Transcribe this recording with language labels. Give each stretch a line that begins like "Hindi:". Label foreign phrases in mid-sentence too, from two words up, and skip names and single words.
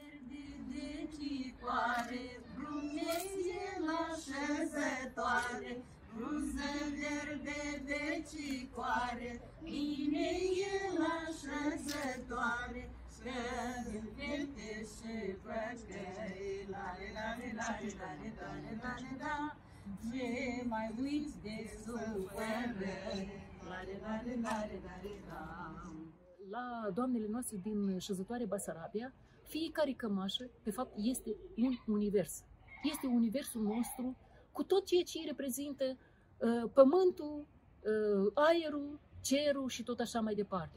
Romanian: Frunză verde de cicoare, bine e la șezătoare, că-mi și păcăi, lare, lare, lare, lare, lare, lare, da, ce mai uiți de sufărări, lare, lare, lare, lare, da. La doamnele noastre din șezătoare Basarabia, fiecare cămașă, de fapt, este un univers. Este universul nostru, cu tot ceea ce reprezintă pământul, aerul, cerul și tot așa mai departe.